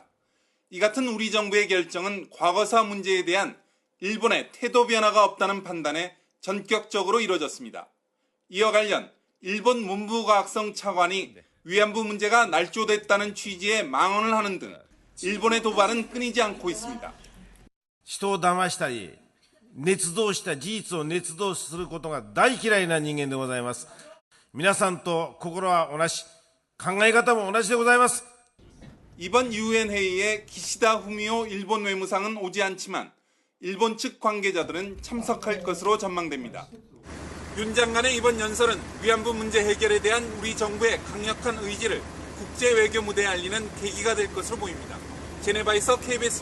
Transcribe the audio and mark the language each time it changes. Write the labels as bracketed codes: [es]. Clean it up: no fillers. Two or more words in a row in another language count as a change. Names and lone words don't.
[ko] 이 같은 우리 정부의 결정은 과거사 문제에 대한 일본의 태도 변화가 없다는 판단에 전격적으로 이뤄졌습니다. 이와 관련 일본 문부과학성 차관이 위안부 문제가 날조됐다는 취지의 망언을 하는 등 일본의 도발은 끊이지 않고 있습니다. [ja] 人を騙したり捏造した事実を捏造することが大嫌いな人間でございます。皆さんと心は同じ、考え方も同じでございます。 [ko] 이번 유엔 회의에 기시다 후미오 일본 외무상은 오지 않지만 일본 측 관계자들은 참석할 것으로 전망됩니다. 윤 장관의 이번 연설은 위안부 문제 해결에 대한 우리 정부의 강력한 의지를 국제 외교 무대에 알리는 계기가 될 것으로 보입니다.